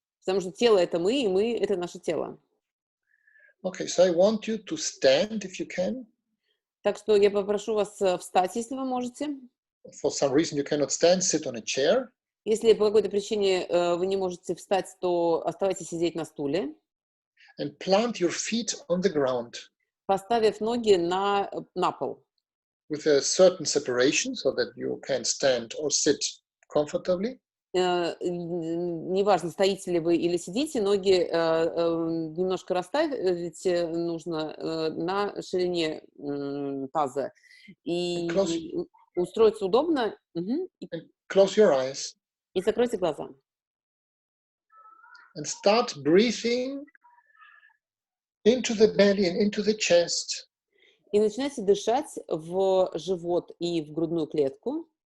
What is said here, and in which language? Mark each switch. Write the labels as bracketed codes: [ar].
[ru] Потому что тело — это мы, и мы — это наше тело. [en] Okay, so I want you to stand if you can. [ru] Так что я попрошу вас встать, если вы можете. [en] For some reason you cannot stand, sit on a chair. [ru] Если по какой-то причине вы не можете встать, то оставайтесь сидеть на стуле. [en] And plant your feet on the ground. [ru] Поставив ноги на пол. [en] With a certain separation so that you can stand or sit comfortably. [ru] Неважно, стоите ли вы или сидите, ноги немножко расставить нужно на ширине таза. И устроиться удобно. [en] Close your eyes. [ru] И закройте глаза. [en] And start breathing into the belly and into the chest. [ru] И начинайте дышать в живот и в грудную клетку.